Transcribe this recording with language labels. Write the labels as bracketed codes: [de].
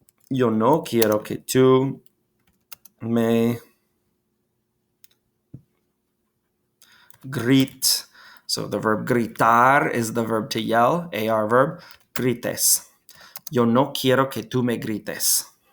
[es] Yo no quiero que tú me grites. [en] So the verb gritar is the verb to yell, AR verb, grites. [es] Yo no quiero que tú me grites.